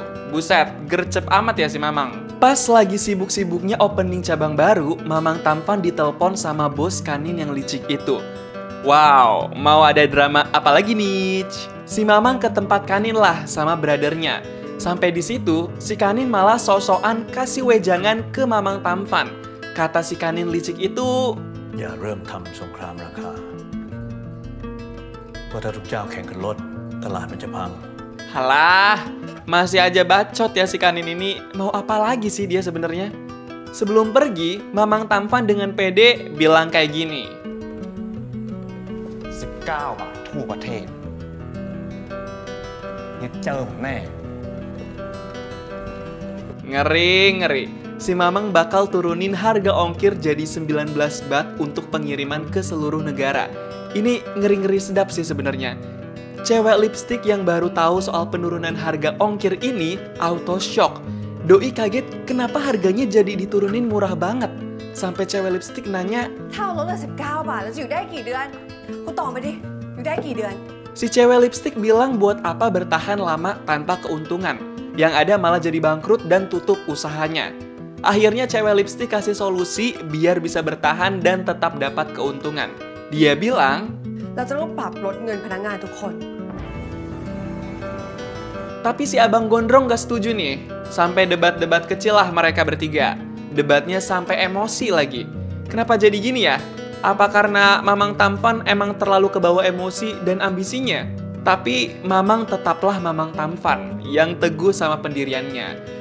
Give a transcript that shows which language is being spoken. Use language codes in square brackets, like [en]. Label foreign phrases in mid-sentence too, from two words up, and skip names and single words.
[id] Buset, gercep amat ya si Mamang. Pas lagi sibuk-sibuknya opening cabang baru, Mamang Tamfan ditelepon sama bos Kanin yang licik itu. Wow, mau ada drama apa lagi nih? Si Mamang ke tempat Kanin lah sama brothernya. Sampai di situ, si Kanin malah sok-sokan kasih wejangan ke Mamang Tamfan. Kata si Kanin licik itu, [th] อย่าเริ่มทำสงครามราคาเพราะถ้าทุกเจ้าแข่งกันลดตลาดมันจะพัง [id] halah, masih aja bacot ya si Kanin ini. Mau apa lagi sih dia sebenarnya? Sebelum pergi, Mamang Tamfan dengan pede bilang kayak gini. [th] 19 บาททั่วประเทศนี่เจอผมแน่ [id] Ngeri. Si Mamang bakal turunin harga ongkir jadi 19 baht untuk pengiriman ke seluruh negara. Ini ngeri-ngeri sedap sih sebenarnya. Cewek lipstick yang baru tahu soal penurunan harga ongkir ini [en] auto shock. [id] Doi kaget kenapa harganya jadi diturunin murah banget. Sampai cewek lipstick nanya, [th] ถ้าลดเหลือ19 บาทแล้วจะอยู่ได้กี่เดือนคุณตอบมาดิอยู่ได้กี่เดือน [id] si cewek lipstick bilang buat apa bertahan lama tanpa keuntungan. Yang ada malah jadi bangkrut dan tutup usahanya. Akhirnya cewek lipstick kasih solusi biar bisa bertahan dan tetap dapat keuntungan. Dia bilang, [th] เราจะต้องปรับลดเงินพนักงานทุกคน [id] tapi si abang gondrong gak setuju nih. Sampai debat-debat kecil lah mereka bertiga. Debatnya sampai emosi lagi. Kenapa jadi gini ya? Apa karena Mamang Tamfan emang terlalu kebawa emosi dan ambisinya? Tapi Mamang tetaplah Mamang Tamfan yang teguh sama pendiriannya.